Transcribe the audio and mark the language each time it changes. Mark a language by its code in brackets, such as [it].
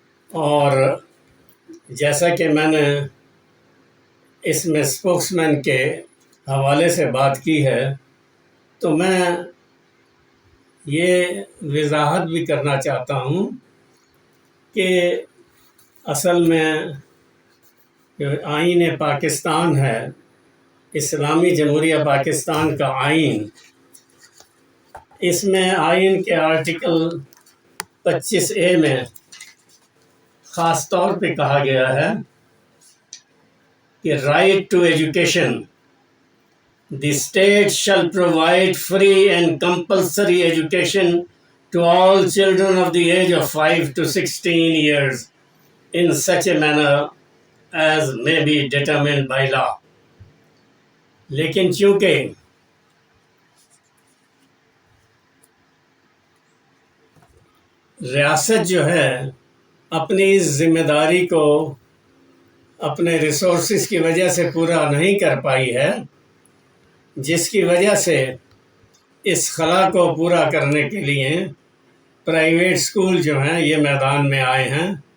[ur] اور جیسا کہ میں نے اس میں اسپوکس مین کے حوالے سے بات کی ہے، تو میں یہ وضاحت بھی کرنا چاہتا ہوں کہ اصل میں جو آئین پاکستان ہے، اسلامی جمہوریہ پاکستان کا آئین، اس میں آئین کے آرٹیکل 25A میں خاص طور پہ کہا گیا ہے کہ right to education. [en] The state shall provide free and compulsory education to all children of the age of 5 to 16 years in such a manner as may be determined by law. [ur] لیکن چونکہ ریاست جو ہے اپنی اس ذمہ داری کو اپنے ریسورسز کی وجہ سے پورا نہیں کر پائی ہے، جس کی وجہ سے اس خلا کو پورا کرنے کے لیے پرائیویٹ اسکول جو ہیں یہ میدان میں آئے ہیں.